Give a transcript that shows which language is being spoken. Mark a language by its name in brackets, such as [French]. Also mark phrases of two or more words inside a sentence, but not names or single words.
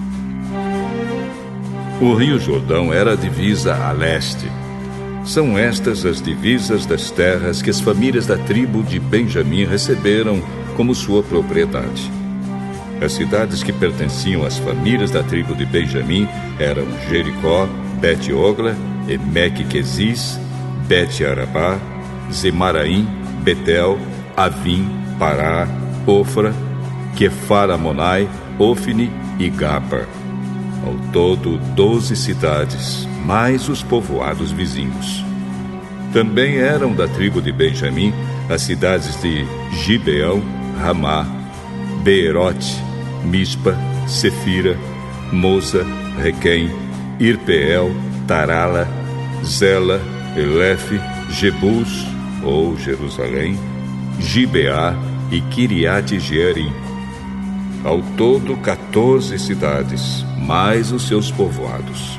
[Portuguese] O Rio Jordão era a divisa a leste. São estas as divisas das terras que as famílias da tribo de Benjamim receberam como sua propriedade. As cidades que pertenciam às famílias da tribo de Benjamim eram Jericó, Bet-Ogla, Emek-Quezis, Bet-Arabá, Zemaraim, Betel, Avim, Pará, Ofra, Quefar-Amonai, Ofni e Gaba. Ao todo, 12 cidades, mais os povoados vizinhos. Também eram da tribo de Benjamim as cidades de Gibeão, Ramá, Beerote, Mispa, Sefira, Moza, Requém, Irpeel, Tarala, Zela, Elefe, Jebus, ou Jerusalém, Gibeá e Kiriat Jearim. Ao todo, 14 cidades, mais os seus povoados.